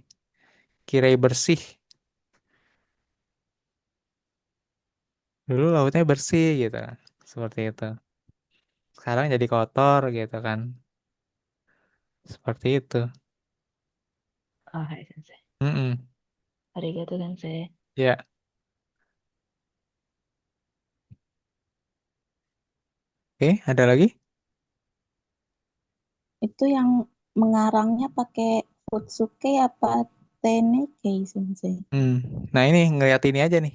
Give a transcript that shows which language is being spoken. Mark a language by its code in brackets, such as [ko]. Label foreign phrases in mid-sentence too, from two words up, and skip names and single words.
[id] Kirai bersih. Dulu lautnya bersih gitu. Seperti itu. Sekarang jadi kotor gitu kan. Seperti itu. Ah, hai, Sensei. Mm-mm. [ja] ありがとう、先生. [id] Ya, oke, ada lagi? Itu yang mengarangnya pakai Futsuke apa Teneke Sensei? Hmm. Nah ini ngeliat ini aja nih.